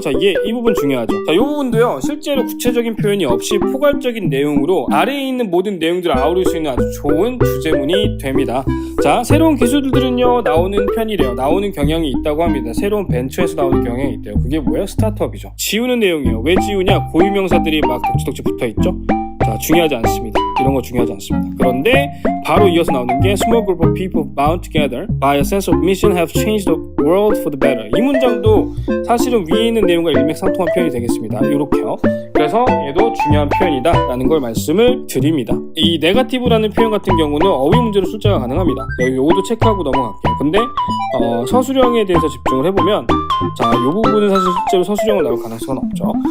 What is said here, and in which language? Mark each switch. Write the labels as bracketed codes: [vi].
[ko] 자, 이 부분 중요하죠. 자, 이 부분도요, 실제로 구체적인 표현이 없이 포괄적인 내용으로 아래에 있는 모든 내용들을 아우를 수 있는 아주 좋은 주제문이 됩니다. 자, 새로운 기술들은요, 나오는 편이래요. 나오는 경향이 있다고 합니다. 새로운 벤처에서 나오는 경향이 있대요. 그게 뭐예요? 스타트업이죠. 지우는 내용이에요. 왜 지우냐? 고유명사들이 막 덕지덕지 붙어있죠? 자, 중요하지 않습니다. 이런 거 중요하지 않습니다. 그런데 바로 이어서 나오는 게 [en] Small group of people bound together by a sense of mission have changed the world for the better. [ko] 이 문장도 사실은 위에 있는 내용과 일맥상통한 표현이 되겠습니다. 이렇게요. 그래서 얘도 중요한 표현이다 라는 걸 말씀을 드립니다. 이 네거티브라는 표현 같은 경우는 어휘 문제로 출제가 가능합니다. 요것도 체크하고 넘어갈게요. 근데 서술형에 대해서 집중을 해보면, 자, 이 부분은 사실 실제로 서술형을 나올 가능성은 없죠.